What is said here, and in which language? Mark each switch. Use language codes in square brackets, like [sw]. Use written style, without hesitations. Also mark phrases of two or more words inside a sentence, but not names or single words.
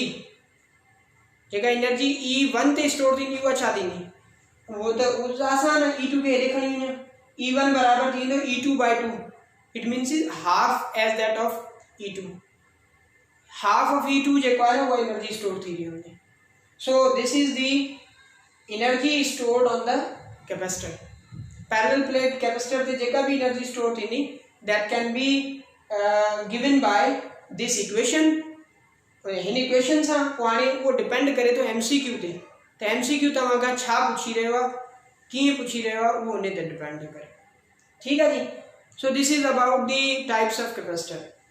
[sd] जेका एनर्जी E1 ते स्टोर थींदी उहा छा थींदी वो त आसान आहे E2 खे हेॾे खणी वञो E1 बराबर थींदो E2/2 [en] it means is half as that of E2 half of E2 हाफ ऑफ E2 [sd] जेको आहे वो एनर्जी स्टोर थी रही हूंदी [en] so this is the energy stored on the capacitor parallel plate capacitor [sd] ते जेका भी एनर्जी स्टोर थींदी [en] that can be given by this equation [sd] हिन इक्वेशन सां पोइ हाणे उहो डिपेंड करे थो MCQ ते त MCQ तव्हां खां छा पुछी रहियो आहे कीअं पुछी रहियो आहे उहो उन ते डिपेंड करे ठीक आहे जी [en] so this is about the types of capacitor